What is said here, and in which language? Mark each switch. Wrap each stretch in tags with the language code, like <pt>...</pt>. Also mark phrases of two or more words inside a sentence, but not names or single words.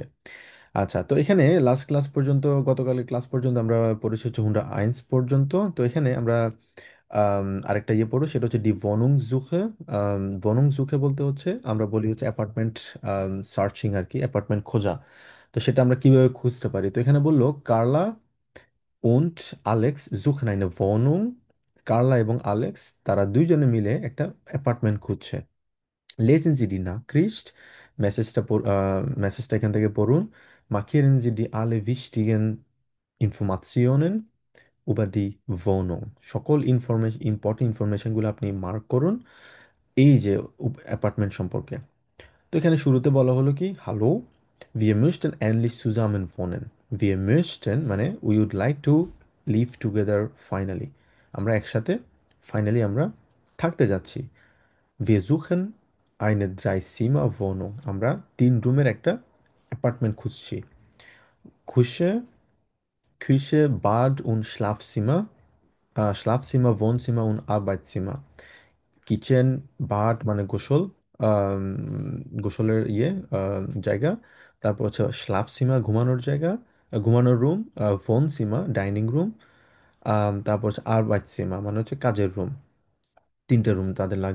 <bn>আচ্ছা, তো এখানে লাস্ট ক্লাস পর্যন্ত, গতকালের ক্লাস পর্যন্ত আমরা পড়েছি হচ্ছে হুন্ডা আইন্স পর্যন্ত। তো এখানে আমরা আরেকটা ইয়ে পড়বো, সেটা হচ্ছে</bn> <de>die Wohnung suche. Wohnung suche</de> <bn>বলতে হচ্ছে আমরা বলি হচ্ছে</bn> <en>apartment searching</en> <bn>আর কি, অ্যাপার্টমেন্ট খোঁজা। তো সেটা আমরা কিভাবে খুঁজতে পারি? তো এখানে বললো কার্লা und আলেক্স</bn> <de>suchen eine Wohnung।</de> <bn>কার্লা এবং আলেক্স তারা দুইজনে মিলে একটা অ্যাপার্টমেন্ট খুঁজছে।</bn> <de>Lesen Sie die Nachricht,</de> <bn>মেসেজটা এখান থেকে পড়ুন।</bn> <de>Markieren Sie die alle wichtigen Informationen über die Wohnung।</de> <bn>সকল ইম্পর্টেন্ট ইনফরমেশনগুলো আপনি মার্ক করুন এই যে অ্যাপার্টমেন্ট সম্পর্কে। তো এখানে শুরুতে বলা হলো কি, হ্যালো,</bn> <de>wir möchten endlich zusammen wohnen। wir möchten</de> <en>মানে we would like to live together finally।</en> <bn>আমরা একসাথে ফাইনালি আমরা থাকতে যাচ্ছি।</bn> <de>wir suchen eine Dreizimmer-Wohnung।</de> <bn>আমরা 3 রুমের একটা অ্যাপার্টমেন্ট খুঁজছি।</bn> <de>Küche, Küche, Bad und Schlafzimmer, Schlafzimmer, Wohnzimmer und Arbeitszimmer।</de> <bn>কিচেন, বাথ মানে গোসল, গোসলের জায়গা। তারপর হচ্ছে</bn> <de>Schlaf Zimmer</de> <bn>ঘুমানোর জায়গা, ঘুমানোর রুম।</bn> <de>Wohn Zimmer</de> <bn>ডাইনিং রুম। তারপর হচ্ছে</bn> <de>Arbeits Zimmer</de> <bn>মানে হচ্ছে কাজের রুম। 3টা রুম তাদের লাগবে।</bn>